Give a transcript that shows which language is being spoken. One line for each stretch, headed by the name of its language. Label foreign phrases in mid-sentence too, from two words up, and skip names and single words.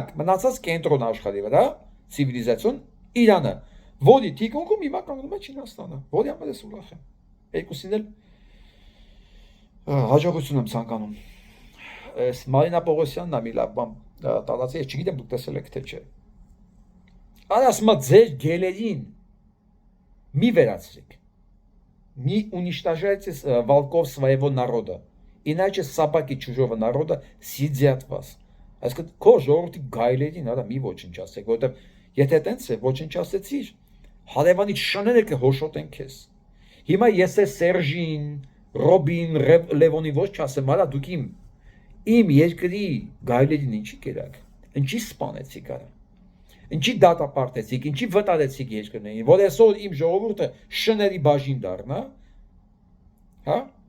Armenian: մնացած կենտրոն աշխարհի վրա, ցիվիլիզացիոն Իրանը, որի թիկունքում հիմա կանգնում է Չինաստանը, որի համար ես ուրախ եմ։ Երկուսին էլ հաջողություն եմ ցանկանում։ Այս Մարինա Պողոսյանն է մի լավ բան տալացի, ես չգիտեմ դուք տեսել եք թե չէ։ Ասում է ձեր գելերին մի վերացրեք։
Russian: Не уничтожайте волков своего народа, иначе собаки чужого народа съедят вас.
Armenian: Այսինքն քո ժողովրդի գայլերին արա մի ոչնչացեք, որովհետև եթե տենց է ոչնչացեցիր, հարևանից շները կհոշոտեն քեզ։ Հիմա ես է Սերժին Ռոբին, Լևոնի ոչ չասեմ, արա դուք իմ երկրի գայլերին ինչի կերակ, ինչի սպանեցիք արա, ինչի դատապարտեցիք, ինչի վտարեցիք երկրներին, որ այսօր իմ ժողովուրդը շների բաժին դառնա, հա?